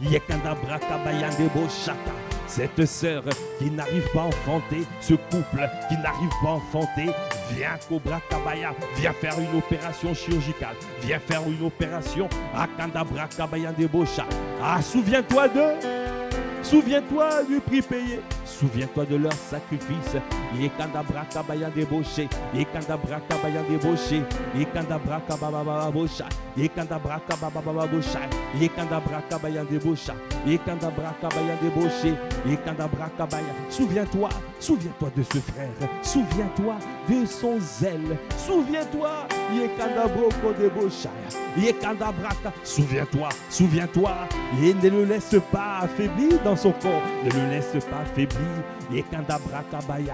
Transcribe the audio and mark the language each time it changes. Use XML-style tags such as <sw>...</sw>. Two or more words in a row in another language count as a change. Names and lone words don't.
<fr>Yekandabrakabaya-debo-shaka. Cette sœur qui n'arrive pas à enfanter, ce couple qui n'arrive pas à enfanter, viens Kobrakabaya, viens faire une opération chirurgicale, viens faire une opération à Kandabrakabaya-debo-shaka. Ah, souviens-toi du prix payé. Souviens-toi de leur sacrifice. Yekandabrakabaya Bayandeboshe, Yekandabrakabaya Bayandeboshe, Yekandabrakababa Bosha, Yekandabrakababa Bosha, Yekandabrakabaya Bayandebosha, Yekandabrakabaya Bayandeboshe, Yekandabrakabaya. Souviens-toi de ce frère. Souviens-toi de son zèle. Souviens-toi, Yekandabroko Debosha, Yekandabraka. Souviens-toi, et ne le laisse pas affaiblir dans son corps. Ne le laisse pas affaiblir. Yekandabrakabaya.</fr>